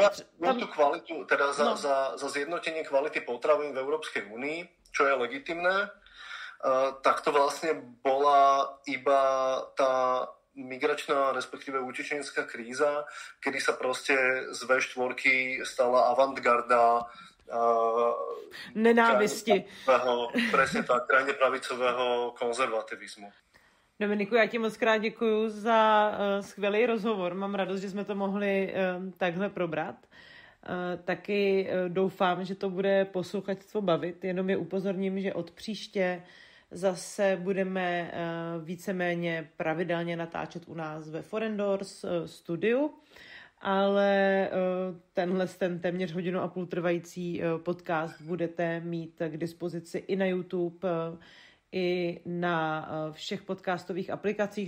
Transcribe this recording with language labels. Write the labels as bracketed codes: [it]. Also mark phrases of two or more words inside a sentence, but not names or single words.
[sk] tú kvalitu, teda za zjednotenie kvality potravín v Európskej únii, čo je legitimné, tak to vlastne bola iba tá migračná, respektíve utečenská kríza, kedy sa proste z V4 stala avantgarda nenávisti. Presne tak, krajne pravicového konzervativizmu. [cs] Dominiku, já ti moc krát děkuju za skvělý rozhovor. Mám radost, že jsme to mohli takhle probrat. Taky doufám, že to bude posluchačstvo bavit. Jenom je upozorním, že od příště zase budeme víceméně pravidelně natáčet u nás ve Forendors studiu, ale ten téměř 1,5 hodiny trvající podcast budete mít k dispozici i na YouTube, i na všech podcastových aplikacích.